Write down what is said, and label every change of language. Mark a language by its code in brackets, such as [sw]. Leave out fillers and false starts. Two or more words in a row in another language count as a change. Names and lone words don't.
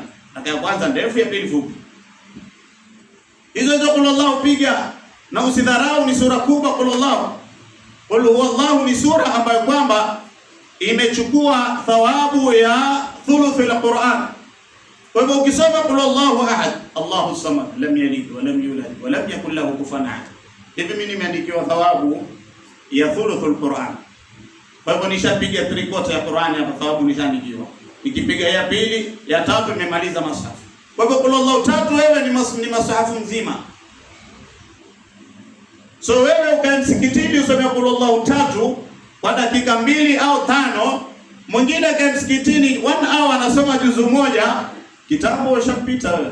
[sw] Raka ya kwanza ndefu, ya pili fupi. Hizo kulullahu piga, na usidharau ni sura kubwa kulullahu. [ar] قل هو الله [sw] ni sura ambayo kwamba imechukua thawabu ya [ar] ثلث القرآن. [sw] Kwa hivyo ukisoma [ar] قل الله أحد الله صمد لم يلد ولم يولد ولم يكن له كفوا أحد, [sw] hivi mimi nimeandikiwa thawabu ya [ar] ثلث القرآن. [sw] Kwa hivyo nishapiga 3/4 ya Qur'an hapa, thawabu nishaandikiwa. Nikipiga ya pili, ya tatu nimemaliza masahafu. Kwa hivyo [ar] قل الله [sw] 3 wewe ni masahafu mzima. So wewe ukae msikitini usome [ar] قل الله [sw] 3 kwa dakika 2 au 5, mwingine kae msikitini 1 hour anasoma juzu moja, kitambo ushapita wewe.